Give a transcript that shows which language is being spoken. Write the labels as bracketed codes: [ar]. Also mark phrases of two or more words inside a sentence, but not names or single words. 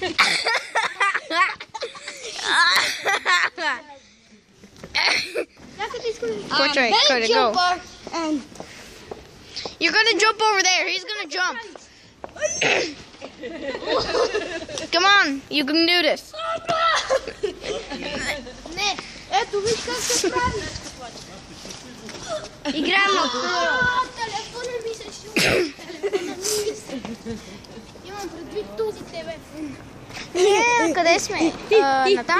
[en] Go. And you're gonna jump over there. He's gonna jump. Come on, you can do this. [bg] Ето, виж как се прави. Играем на телефона ми се шума. Имам предвид този телефон. Къде сме? Натам?